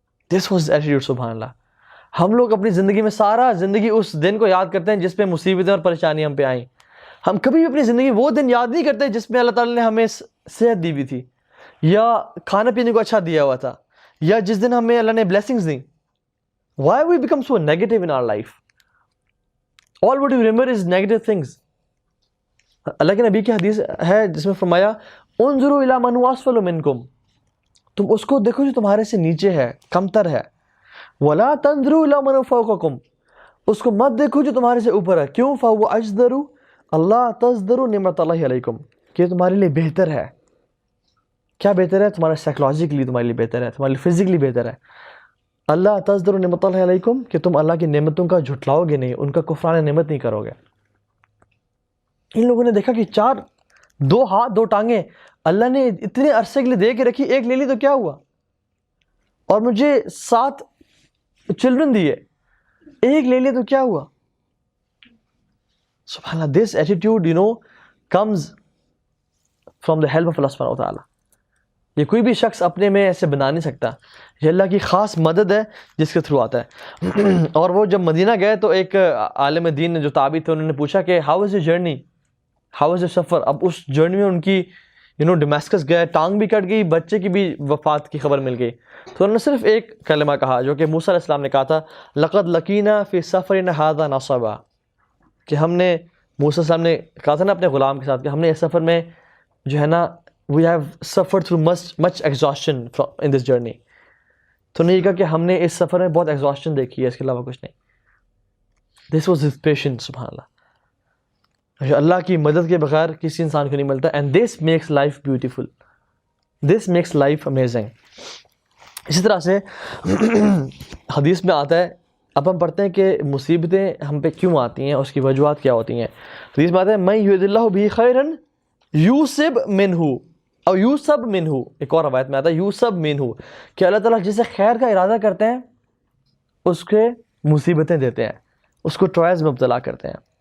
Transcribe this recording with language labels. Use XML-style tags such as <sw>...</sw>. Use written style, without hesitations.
<en>This was attitude.</en> <ur>سبحان اللہ. ہم لوگ اپنی زندگی میں سارا زندگی اس دن کو یاد کرتے ہیں جس پہ مصیبتیں اور پریشانیاں ہم پہ آئیں. ہم کبھی بھی اپنی زندگی وہ دن یاد نہیں کرتے جس میں اللہ تعالیٰ نے ہمیں صحت دی ہوئی تھی، یا کھانا پینے کو اچھا دیا ہوا تھا، یا جس دن ہمیں اللہ نے بلیسنگز دیں.</ur> <en>Why we become so negative in our life? All what you remember is negative things.</en> <ur>اللہ کے نبی کی حدیث ہے جس میں فرمایا</ur> <ar>انظروا الی من هو اسفل منکم،</ar> <ur>تم اس کو دیکھو جو تمہارے سے نیچے ہے، کمتر ہے.</ur> <ar>ولا تنظروا الی من هو فوقکم،</ar> <ur>اس کو مت دیکھو جو تمہارے سے اوپر ہے. کیوں؟</ur> <ar>فهو اجدر اللہ تزدر نعمت اللہ علیکم،</ar> <ur>کہ تمہارے لیے بہتر ہے. کیا بہتر ہے؟ تمہارے سائیکولوجیکلی تمہارے لیے بہتر ہے، تمہارے لیے فزیکلی بہتر ہے.</ur> <ar>اللہ تزدر نعمت اللہ علیکم،</ar> <ur>کہ تم اللہ کی نعمتوں کا جھٹلاؤ گے نہیں، ان کا کفران نعمت نہیں کرو گے. ان لوگوں نے دیکھا کہ 2 ہاتھ 2 ٹانگیں اللہ نے اتنے عرصے کے لیے دے کے رکھی، ایک لے لی تو کیا ہوا، اور مجھے 7 چلڈرن دیے، ایک لے لیا تو کیا ہوا. سبحان اللہ.</ur> <en>This attitude comes from the help of Allah subhanahu wa ta'ala.</en> <ur>یہ کوئی بھی شخص اپنے میں ایسے بنا نہیں سکتا، یہ اللہ کی خاص مدد ہے جس کے تھرو آتا ہے. اور وہ جب مدینہ گئے تو ایک عالم دین نے جو تابعی تھے انہوں نے پوچھا کہ</ur> <en>how is your journey,</en> <ur>how is your سفر. اب اس جرنی میں ان کی ڈمیسکس گئے، ٹانگ بھی کٹ گئی، بچے کی بھی وفات کی خبر مل گئی. تو انہوں نے صرف ایک کلمہ کہا جو کہ موسیٰ علیہ السلام نے کہا تھا،</ur> <ar>لقد لقینا فی سفرنا ھذا نصبا،</ar> <ur>کہ ہم نے موسیٰ علیہ السلام نے کہا تھا نا اپنے غلام کے ساتھ کہ ہم نے اس سفر میں جو ہے نا</ur> <en>we have suffered through much exhaustion in this journey.</en> <ur>تو نہیں کہا کہ ہم نے اس سفر میں بہت ایگزاسشن دیکھی ہے، اس کے علاوہ کچھ نہیں.</ur> <en>This was his patience. سبحان اللہ.</en> <ur>اللہ کی مدد کے بغیر کسی انسان کو نہیں ملتا.</ur> <en>And this makes life beautiful. This makes life amazing.</en> <ur>اسی طرح سے حدیث میں آتا ہے، اب ہم پڑھتے ہیں کہ مصیبتیں ہم پہ کیوں آتی ہیں، اس کی وجوہات کیا ہوتی ہیں. حدیث میں آتا ہے</ur> <ar>من یرد اللہ بہ خیرا یوسب منہ</ar> <ur>اور یوسب منہ. ایک اور روایت میں آتا ہے</ur> <ar>یوسب منہ،</ar> <ur>کہ اللہ تعالیٰ جسے خیر کا ارادہ کرتے ہیں اس کے مصیبتیں دیتے ہیں، اس کو ٹرائلز میں مبتلا کرتے ہیں.</ur>